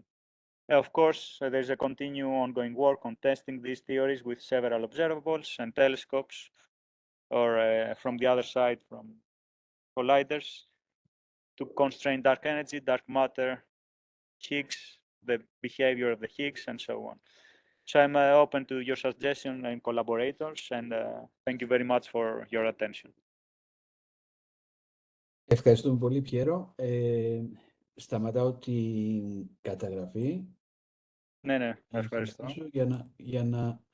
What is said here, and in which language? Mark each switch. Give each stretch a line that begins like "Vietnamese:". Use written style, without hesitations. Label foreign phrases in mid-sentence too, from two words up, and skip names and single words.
English: Of course, there's a continued ongoing work on testing these theories with several observables and telescopes, or from the other side, from colliders, to constrain dark energy, dark matter, Higgs, the behavior of the Higgs, and so on. So I'm open to your suggestions and collaborators, and thank you very much for your attention.
Greek: Ευχαριστούμε πολύ, Πιέρο. Σταματάω την καταγραφή. Ναι, ευχαριστώ. Για να